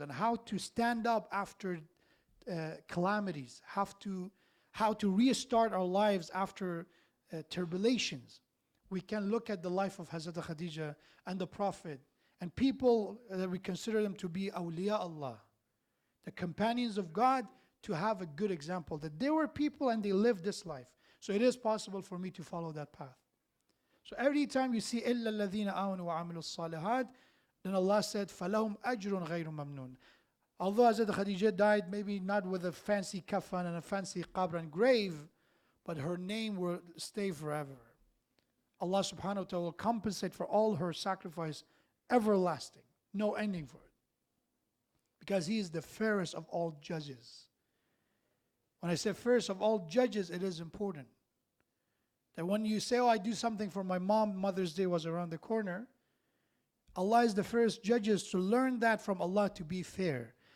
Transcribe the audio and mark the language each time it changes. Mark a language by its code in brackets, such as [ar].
[en] And how to stand up after calamities, how to restart our lives after tribulations. We can look at the life of Hazrat Khadija and the Prophet and people that we consider them to be awliya Allah, the companions of God, to have a good example that they were people and they lived this life. So it is possible for me to follow that path. So every time you see [ar] إِلَّا الَّذِينَ آمَنُوا وَعَمِلُوا الصَّالِحَاتِ, [en] then Allah said, [ar] فَلَهُمْ أَجْرٌ غَيْرُ مَمْنُونَ. [en] Although Hazrat Khadija died maybe not with a fancy kafan and a fancy qabr and grave, but her name will stay forever. Allah subhanahu wa ta'ala will compensate for all her sacrifice everlasting, no ending for it. Because He is the fairest of all judges. When I say fairest of all judges, it is important that when you say, oh, I do something for my mom, Mother's Day was around the corner, Allah is the fairest judges, to learn that from Allah, to be fair.